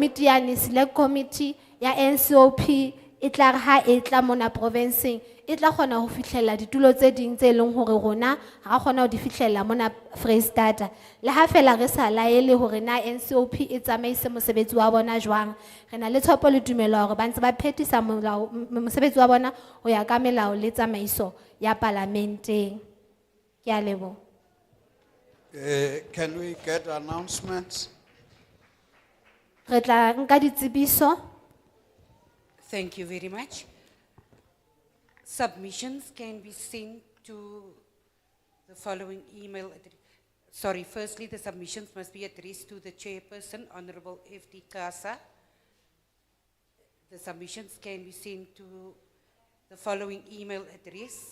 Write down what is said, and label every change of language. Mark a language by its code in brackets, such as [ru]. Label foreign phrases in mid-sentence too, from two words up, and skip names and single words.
[st] hore committee ya [en] select committee [st] ya NCOP e tla re ha e tla mona provinceng e tla kgona ho fihlella ditulo tse ding tse leng hore rona ha ra kgona ho di fihlella mona Freistata le ha fela re sa laele hore na NCOP e tsamaise mosebetsi wa bona jwang re na le tshepo le tumelo hore ba ntse ba phethisa mosebetsi wa bona ho ya ka melao le tsamaiso ya parlamenteng ke a leboha. [en] Can we get announcements? [st] Re tla nka ditsebiso. [en] Thank you very much. Submissions can be sent to the following email address. Sorry, firstly, the submissions must be addressed to the chairperson, Honorable F.D. Casa. The submissions can be sent to the following email address.